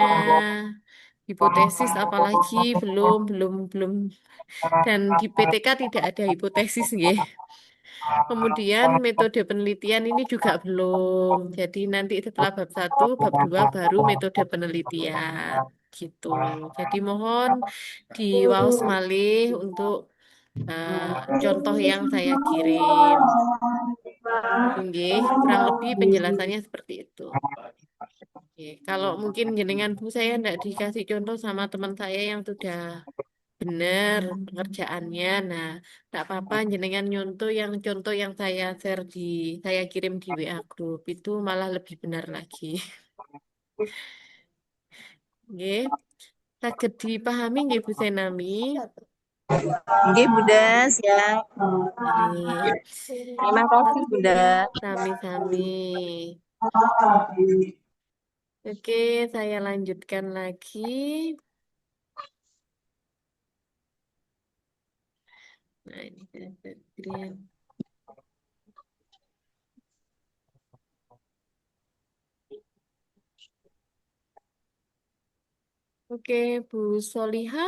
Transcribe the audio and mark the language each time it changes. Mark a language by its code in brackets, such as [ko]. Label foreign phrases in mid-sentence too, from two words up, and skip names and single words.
[id] Hipotesis apalagi belum dan di PTK tidak ada hipotesis nggih. Kemudian metode penelitian ini juga belum. Jadi nanti setelah bab 1, bab 2 baru metode penelitian gitu. Jadi mohon [jv] diwaos malih [id] untuk contoh yang saya kirim. Nggih, kurang lebih penjelasannya seperti itu. Oke, kalau mungkin jenengan Bu saya tidak dikasih contoh sama teman saya yang sudah benar pengerjaannya. Nah, tidak apa-apa jenengan contoh yang saya kirim di WA group itu malah lebih benar lagi. [jv] Nggih, saged dipahami nggih Bu Senami? [id] Nggih, Bunda, siap. Nggih. Terima kasih, Bunda. Sami-sami. Oke, saya lanjutkan lagi. Nah, ini green. Oke, Bu Solihah.